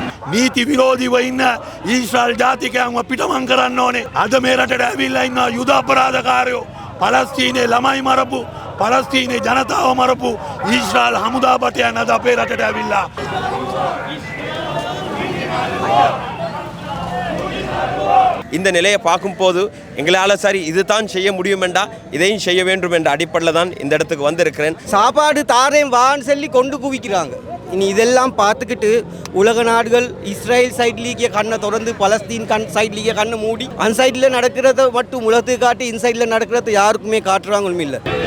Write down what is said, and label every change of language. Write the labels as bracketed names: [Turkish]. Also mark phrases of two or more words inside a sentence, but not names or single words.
[Sinhala] නීති විරෝධීව ඉන්න ඊශ්‍රායල් ජාතිකයන්ව පිටමං කරන්න ඕනේ. අද මේ රටට ඇවිල්ලා ඉන්න යුද අපරාධකාරයෝ පලස්තීනයේ ළමයි මරපු පලස්තීනයේ ජනතාව මරපු ඊශ්‍රායල් හමුදා බටයන් අද අපේ රටට ඇවිල්ලා [Tamil] இந்த நிலையை பார்க்கும்போது எங்களால் சரி இதுதான் செய்ய முடியும் என்றா இதையும் செய்ய வேண்டும் என்ற அடிப்படையில் தான் இந்த இடத்துக்கு வந்திருக்கிறேன். சாப்பாடு தாரேன் வான்னு சொல்லி கொண்டு குவிக்கிறாங்க. இனி இதெல்லாம் பார்த்துக்கிட்டு உலக நாடுகள் இஸ்ரேல் சைட்லீக்கிய கண்ணை திறந்து பலஸ்தீன் சைட்லீக்கிய கண்ணை மூடி அந்த சைடில் நடக்கிறத மட்டும் உலகத்துக்கு காட்டி இந்த சைடில் நடக்கிறத யாருக்குமே காட்டுறாங்களும் இல்லை.